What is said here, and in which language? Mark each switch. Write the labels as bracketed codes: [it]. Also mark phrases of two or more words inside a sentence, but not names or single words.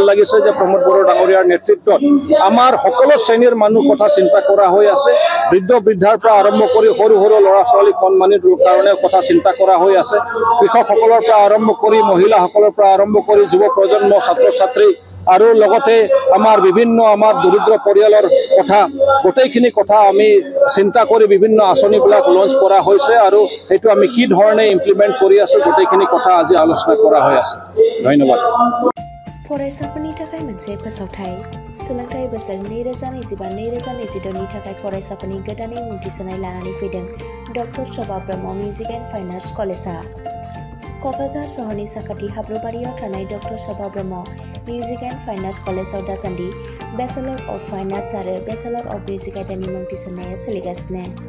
[as] লাগিছে যে প্ৰমোদ বড়ো ডাঙৰীয়াৰ নেতৃত্বত আমাৰ সকলো শ্ৰেণীৰ মানুহ কথা চিন্তা কৰা হৈ আছে বৃদ্ধাৰ পৰা আৰম্ভ কৰি সৰু ল'ৰা ছোৱালী কণমানিৰ কাৰণে কথা চিন্তা কৰা হৈ আছে কৃষকসকলৰ পৰা আৰম্ভ কৰি মহিলাসকলৰ পৰা আৰম্ভ কৰি যুৱ প্ৰজন্ম ছাত্ৰ ছাত্ৰী আৰু লগতে আমাৰ বিভিন্ন আমাৰ দৰিদ্ৰ পৰিয়ালৰ কথা গোটেইখিনি কথা আমি চিন্তা কৰি বিভিন্ন আঁচনিবিলাক লঞ্চ কৰা হৈছে আৰু এইটো আমি কি ধৰণে ইমপ্লিমেন্ট কৰি আছো গোটেইখিনি কথা আজি আলোচনা কৰা হৈ আছে ধন্যবাদ [brx] फरायसाफोरनि थाखाय मोनसे फोसावथाय सोलोंथाइ बोसोर 2025-2026 नि थाखाय फरायसाफोरनि गोदानै मुं थिसननाय लानानै फैदों डक्टर शोभा ब्रह्म मिउजिक एन्ड फाइन आर्ट्स कलेजआ क'क्राझार सहरनि साखाथि हाब्रुबारियाव थानाय डक्टर शोभा ब्रह्म मिउजिक एन्ड फाइन आर्ट्स कलेजआव दासान्दि [en] Bachelor of Fine Arts [brx] आरो [en] Bachelor of Music [brx] आयदानि मुं थिसननाया सोलिगासिनो